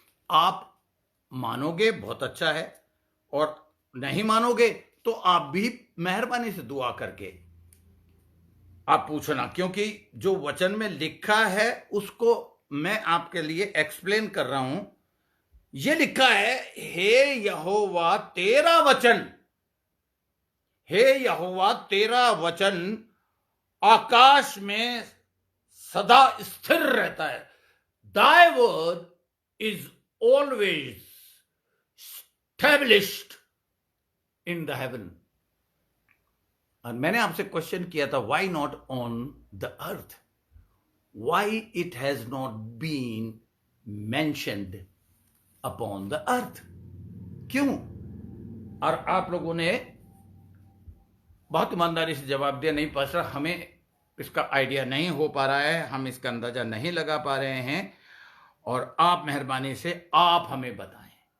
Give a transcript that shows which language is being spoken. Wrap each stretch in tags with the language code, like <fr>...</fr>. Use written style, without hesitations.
<hi>आप मानोगे बहुत अच्छा है, और नहीं मानोगे तो आप भी मेहरबानी से दुआ करके आप पूछना, क्योंकि जो वचन में लिखा है उसको मैं आपके लिए एक्सप्लेन कर रहा हूं। यह लिखा है, हे यहोवा तेरा वचन, हे यहोवा तेरा वचन आकाश में सदा स्थिर रहता है।</hi> <en>Thy word is always established in the heaven।</en> <hi>और मैंने आपसे क्वेश्चन किया था,</hi> <en>why not on the earth? Why it has not been mentioned upon the earth?</en> <hi>क्यों? और आप लोगों ने बहुत ईमानदारी से जवाब दिया, नहीं पास्टर, हमें इसका आइडिया नहीं हो पा रहा है, हम इसका अंदाजा नहीं लगा पा रहे हैं, और आप मेहरबानी से आप हमें बताएं।</hi>